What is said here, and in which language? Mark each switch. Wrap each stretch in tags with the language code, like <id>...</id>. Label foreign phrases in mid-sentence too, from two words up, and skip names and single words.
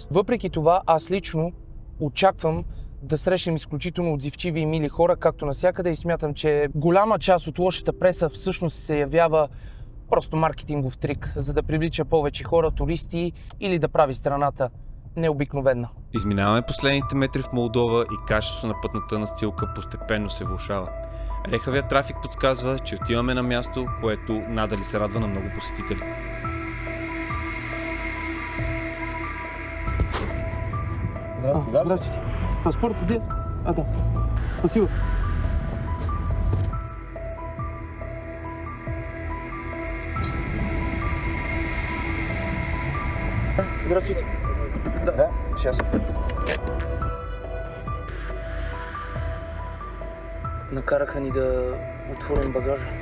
<bg>Въпреки това, аз лично очаквам да срещнем изключително отзивчиви и мили хора, както навсякъде, и смятам, че голяма част от лошата преса всъщност се явява просто маркетингов трик, за да привлича повече хора, туристи или да прави страната необикновена. Изминаваме последните метри в Молдова и качеството на пътната настилка постепенно се влошава. Рехавият трафик подсказва, че отиваме на място, което надали се радва на много посетители.</bg> <ru>Здравствуйте. Паспорт здесь? Да. Спасибо. Здравствуйте. Да, сейчас.</ru> <bg>Накараха ни да отворим багажа.</bg>